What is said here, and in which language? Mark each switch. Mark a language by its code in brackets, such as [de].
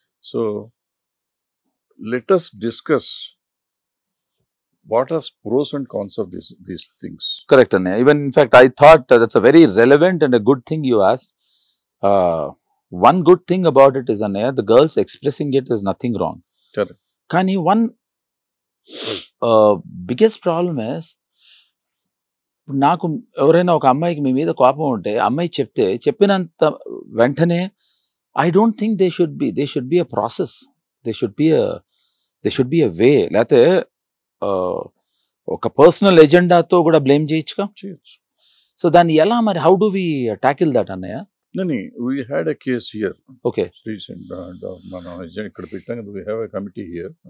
[en] So let us discuss what are pros and cons of these things. Correct. And even in fact, I thought that's a very relevant and a good thing you asked. One good thing about it is, the girls expressing it is nothing wrong. Correct. [te] Kani [en] one biggest problem is, [te] నాకు ఎవరైనా ఒక అమ్మాయికి మీ మీద కోపం ఉంటే, అమ్మాయి చెప్పినంత వెంటనే [en] I don't think they should be. They should be a process. They should be a way. [te] లేకపోతే ఒక పర్సనల్ ఎజెండాతో కూడా బ్లేమ్ చేయొచ్చుగా. చేయొచ్చు. సో దాన్ని ఎలా మరి [en] how do we tackle that [te] అన్నయ్య? [en] We had a case here. Okay. [te] Recent మనం ఇక్కడ పెట్టాం. [en] We have a committee here.